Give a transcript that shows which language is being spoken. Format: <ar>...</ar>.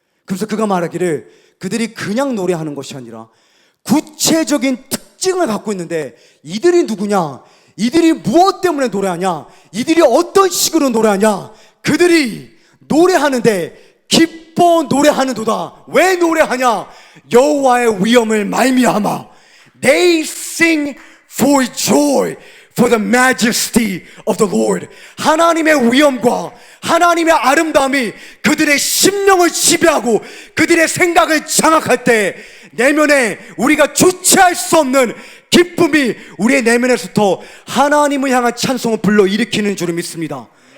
<ko>그래서 그가 말하기를 그들이 그냥 노래하는 것이 아니라 구체적인 특징을 갖고 있는데, 이들이 누구냐? 이들이 무엇 때문에 노래하냐? 이들이 어떤 식으로 노래하냐? 그들이 노래하는데 기뻐 노래하는도다. 왜 노래하냐? 여호와의 위엄을 말미암아.</ko> <en>They sing for joy for the majesty of the Lord.</en> <ko>하나님의 위엄과 하나님의 아름다움이 그들의 심령을 지배하고 그들의 생각을 장악할 때 내면에 우리가 주체할 수 없는 기쁨이 우리의 내면에서부터 하나님을 향한 찬송을 불러일으키는 줄을 믿습니다.</ko>